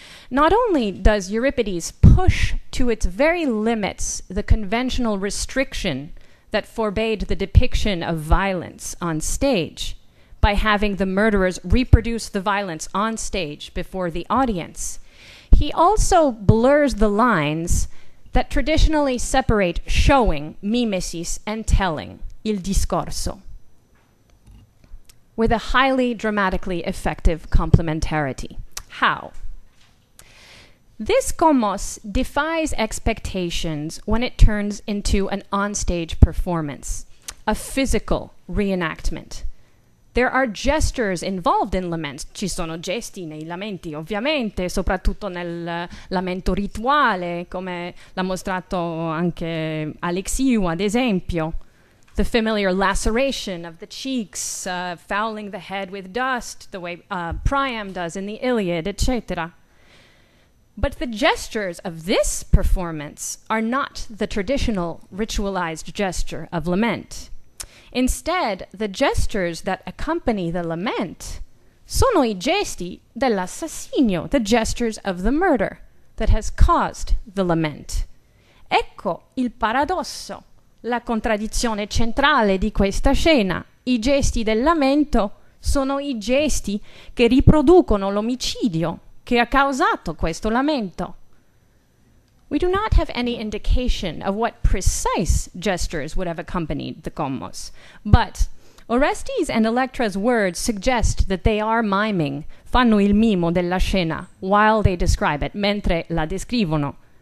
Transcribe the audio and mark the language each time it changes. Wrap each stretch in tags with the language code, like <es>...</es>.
<en>Not only does Euripides push to its very limits the conventional restriction that forbade the depiction of violence on stage by having the murderers reproduce the violence on stage before the audience, he also blurs the lines that traditionally separate showing, mimesis, and telling,</en> <it>il discorso,</it> <en>with a highly dramatically effective complementarity. How? This commos defies expectations when it turns into an onstage performance, a physical reenactment. There are gestures involved in laments.</en> <it>Ci sono gesti nei lamenti, ovviamente, soprattutto nel lamento rituale, come l'ha mostrato anche Alexiou, ad esempio.</it> <en>The familiar laceration of the cheeks, fouling the head with dust, the way Priam does in the Iliad, etc. But the gestures of this performance are not the traditional ritualized gesture of lament. Instead, the gestures that accompany the lament</en> <it>sono I gesti dell'assassinio,</it> <en>the gestures of the murder that has caused the lament.</en> <it>Ecco il paradosso, la contraddizione centrale di questa scena. I gesti del lamento sono I gesti che riproducono l'omicidio che ha causato questo lamento.</it> <en>We do not have any indication of what precise gestures would have accompanied the commos, but Orestes and Electra's words suggest that they are miming,</en> <it>fanno il mimo della scena,</it> <en>while they describe it,</en> <it>mentre la descrivono.</it>